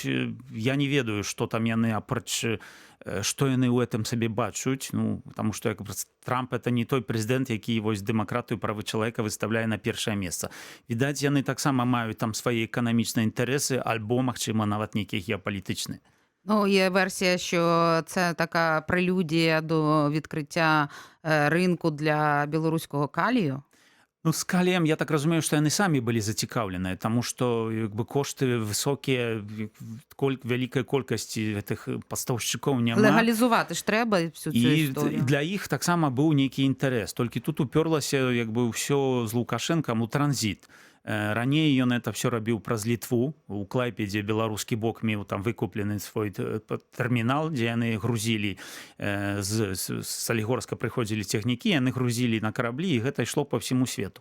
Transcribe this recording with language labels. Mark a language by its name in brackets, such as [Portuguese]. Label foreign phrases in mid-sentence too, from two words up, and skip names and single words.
[Belarusian] Я не ведаю, што там яны апроч што яны ў гэтым сабе бачуць, потому што як Трамп это не той прэзідэнт, які вось дэмакратыю, правы чалавека выставляе на першае месца. Відаць, яны таксама маюць там свае эканамічныя інтарэсы альбо, магчыма, нават нейкія геапалітычныя. [Ukrainian] Є версія, що це така прелюдія до відкриття ринку для білоруського калію. [Belarusian] З каліем, я так разумею, што яны самі былі зацікаўленыя, таму што як бы кошты высокія, вялікай колькасці гэтых пастаўшчыкоў няма. [Ukrainian] Легалізувати ж треба всю цю історію. [Belarusian] І для іх таксама быў нейкі інтарэс, толькі тут упёрлася як бы ўсё з Лукашэнкам у транзіт. Раней ён это все рабіў праз Літву. У Клайпедзе беларускі бок меў там выкуплены свой тэрмінал, дзе яны грузілі з Салігорска прыходзілі цягнікі, яны грузілі на караблі, і гэта ішло па ўсяму свету.